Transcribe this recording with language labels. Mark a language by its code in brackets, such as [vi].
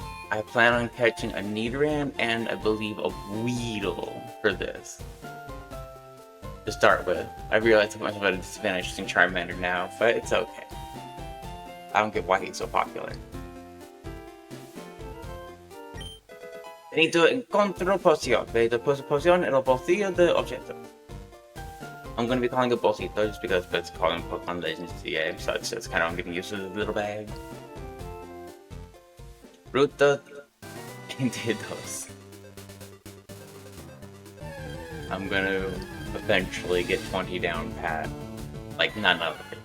[en] I plan on catching a Nidoran and I believe a Weedle for this. To start with, I realize how much of a disadvantage using Charmander now, but it's okay. I don't get why he's so popular. [es] Benito encontró poción. Benito puso poción en el bolsillo del objeto. [en] I'm going to be calling it bolsito just because it's calling Pokemon Legends game, so it's just kind of getting used to the little bag. [es] Ruta 22. [en] I'm gonna eventually get 20 down pat, like none other.